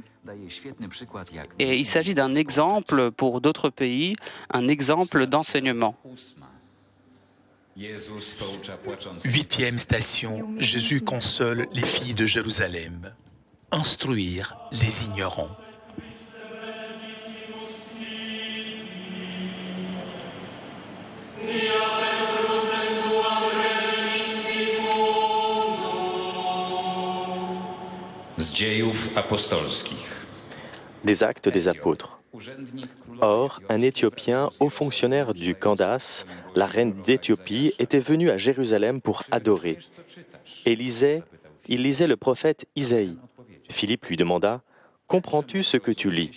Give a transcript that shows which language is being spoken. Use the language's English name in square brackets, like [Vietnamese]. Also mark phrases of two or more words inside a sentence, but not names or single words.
[French] Et il s'agit d'un exemple pour d'autres pays, un exemple d'enseignement. 8e station, Jésus console les filles de Jérusalem. Instruire les ignorants. [Polish] Z dziejów apostolskich. [French] Des actes des apôtres. Or, un Éthiopien, haut fonctionnaire du Candace, la reine d'Éthiopie, était venu à Jérusalem pour adorer. Et il lisait le prophète Isaïe. Philippe lui demanda « Comprends-tu ce que tu lis ?